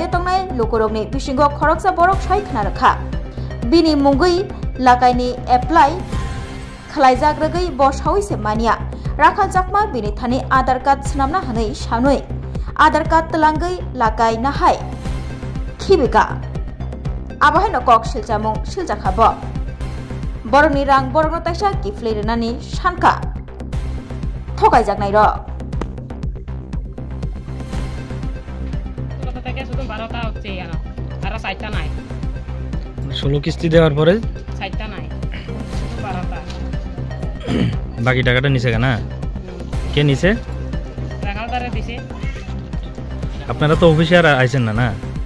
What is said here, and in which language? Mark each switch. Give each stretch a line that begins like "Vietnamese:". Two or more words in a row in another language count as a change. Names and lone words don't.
Kok Borok: तंनाय लुकुरगनि बिसिंगो खरगसा बरक साय खोनारखा बिनि मुंगै लाकाइनि एप्लाई खलाइजाग्रगै बसावैसे मानिया राखाल चाकमा बिनि थानि आधार कार्ड सनामना हनै सानै आधार कार्ड तलांगै लाकाइ नाहाय खिबिका आबाहायनो कक सिलजामुं सिलजाखाबो बरकनि रां बरकनो ताइसा किफ्लै रेनानि सानका थगाइजागनाय र
Bangla: ষোলো কিস্তি দেওয়ার পরে বাকি টাকাটা নিছে কেনা কে নিছে আপনারা তো অফিসে আর আইছেন না না